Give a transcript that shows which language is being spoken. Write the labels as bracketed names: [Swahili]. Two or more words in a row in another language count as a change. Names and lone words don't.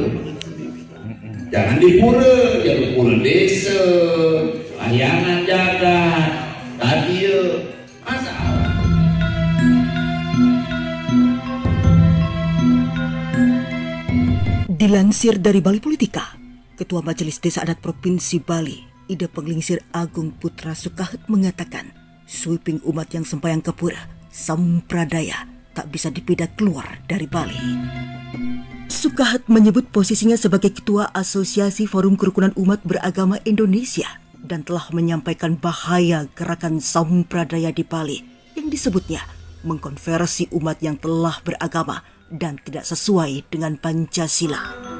[Indonesian] Jangan di pura, jangan pura desa, layanan jagat, tadi masalah. Dilansir dari Bali Politika, Ketua Majelis Desa Adat Provinsi Bali, Ida Penglingsir Agung Putra Sukahet mengatakan, sweeping umat yang sembahyang ke pura, sampradaya, tak bisa dipindah keluar dari Bali. Sukahet menyebut posisinya sebagai Ketua Asosiasi Forum Kerukunan Umat Beragama Indonesia dan telah menyampaikan bahaya gerakan sampradaya di Bali yang disebutnya mengkonversi umat yang telah beragama dan tidak sesuai dengan Pancasila.